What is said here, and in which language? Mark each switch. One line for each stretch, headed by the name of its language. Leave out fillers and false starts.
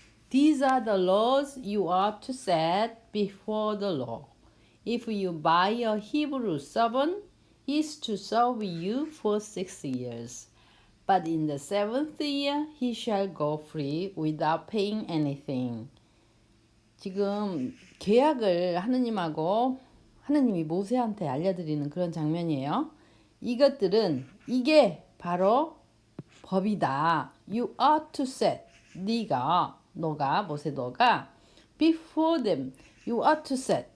English: These are the laws you are to set before the law. If you buy a Hebrew servant, he is to serve you for 6 years. But in the 7th year, he shall go free without paying anything.
Korean: 지금 계약을 하느님이 모세한테 알려드리는 그런 장면이에요. 이것들은 이게 바로 법이다.
English: You are to set.
Korean: 너가
English: before them. You are to set.